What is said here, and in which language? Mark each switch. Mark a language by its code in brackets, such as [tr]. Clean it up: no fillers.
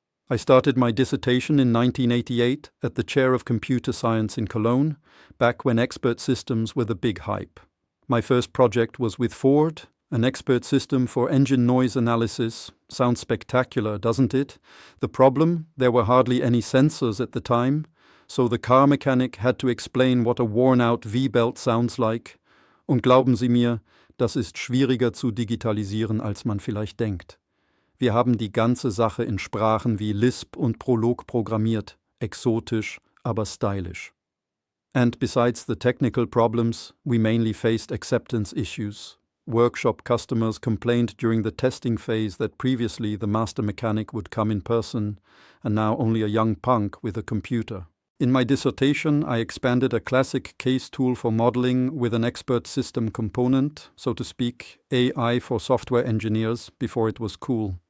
[en] I started my dissertation in 1988 at the Chair of Computer Science in Cologne, back when expert systems were the big hype. My first project was with Ford, an expert system for engine noise analysis. Sounds spectacular, doesn't it? The problem? There were hardly any sensors at the time, so the car mechanic had to explain what a worn-out V-belt sounds like. [de] Und glauben Sie mir, das ist schwieriger zu digitalisieren, als man vielleicht denkt. Wir haben die ganze Sache in Sprachen wie Lisp und Prolog programmiert, exotisch, aber stylisch. [en] And besides the technical problems, we mainly faced acceptance issues. Workshop customers complained during the testing phase that previously the master mechanic would come in person, and now only a young punk with a computer. In my dissertation, I expanded a classic case tool for modeling with an expert system component, so to speak, AI for software engineers, before it was cool.